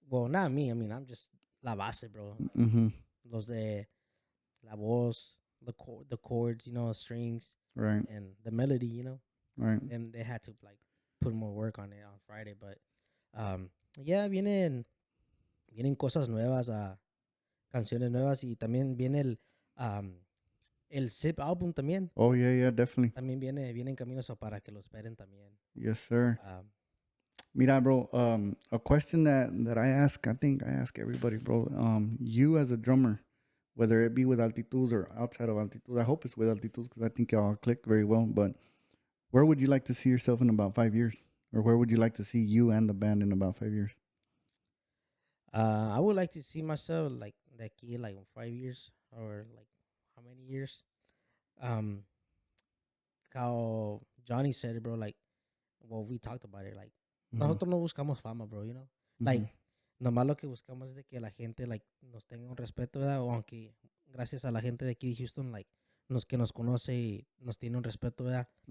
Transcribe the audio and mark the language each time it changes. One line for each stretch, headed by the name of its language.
English: Well, not me. I mean, I'm just
Spanish: la base,
English: bro. Mm-hmm.
Spanish: Los de la voz,
English: the chords, strings, Right. and the melody, Right. and they had to like put more work on it on Friday. But yeah,
Spanish: vienen cosas nuevas, canciones nuevas, y también viene el Zip album también.
English: Oh yeah, definitely.
Spanish: También viene en camino, so para que lo esperen también.
English: Yes, sir. Mira, bro, a question that I think I ask everybody, bro. You as a drummer, whether it be with Altitud or outside of Altitud, I hope it's with Altitud because I think y'all click very well. But where would you like to see yourself in about 5 years? Or where would you like to see you and the band in about 5 years? I would like to see myself like
Spanish: de aquí
English: like in 5 years, or like how many years. How Johnny said it, bro. Like, well, we talked about it.
Spanish: Like, nosotros no buscamos fama, bro. Like, nomás lo que buscamos es de que la gente like nos tenga un respeto, ¿verdad? O aunque gracias a la gente de aquí de Houston, like que nos conoce y nos tiene un respeto, ¿verdad?